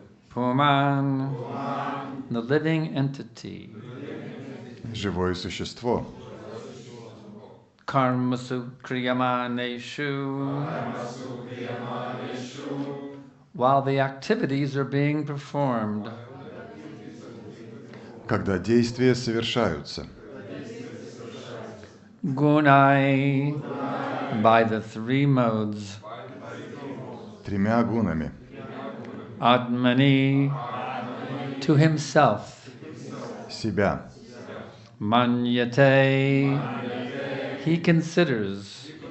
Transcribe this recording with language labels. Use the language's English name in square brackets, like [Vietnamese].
[English] puman, the living entity, [Russian] живое существо, [Sanskrit] karmasu kriyamaneshu, [English] while the activities are being performed, [Russian] когда действия совершаются, [English] gunai, by the three modes, [Russian] тремя гунами, [English] atmani, to himself, [Russian] себя, [English] manyate, he considers.